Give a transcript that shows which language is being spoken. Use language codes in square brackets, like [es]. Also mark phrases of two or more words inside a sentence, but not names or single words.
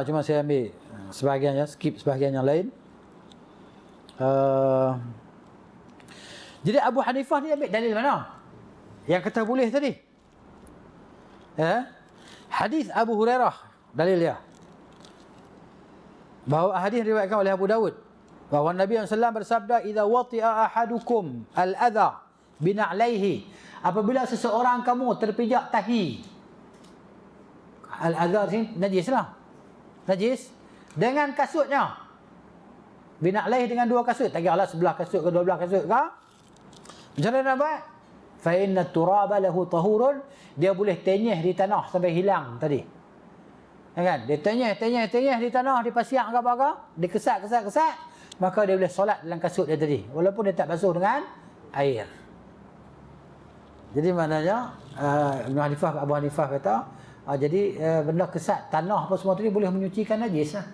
[ms] Cuma saya ambil sebahagiannya, skip sebahagian yang lain. Jadi Abu Hanifah ni ambil dalil mana? Yang kata boleh tadi. Hadis Abu Hurairah dalil dia. Bahawa hadis diriwayatkan oleh Abu Dawud. Bahawa Nabi SAW bersabda, [ar] "إذا وطئ أحدكم الأذى بنعليه." [ms] Apabila seseorang kamu terpijak tahi. Al-adha ni najis lah. Najis dengan kasutnya. Bina'laihi dengan dua kasut. Tak kira lah sebelah kasut ke 12 kasut ke. Macam mana nak buat? [ar] فإن التراب له طهور. [ms] Dia boleh tenyeh di tanah sampai hilang tadi. Kan? Dia tenyeh di tanah, di pasiak ke apa-apa, dia kesat, maka dia boleh solat dalam kasut dia tadi, walaupun dia tak basuh dengan air. Jadi maknanya Abu Hanifah kata, jadi benda kesat, tanah apa semua tadi boleh menyucikan najis lah.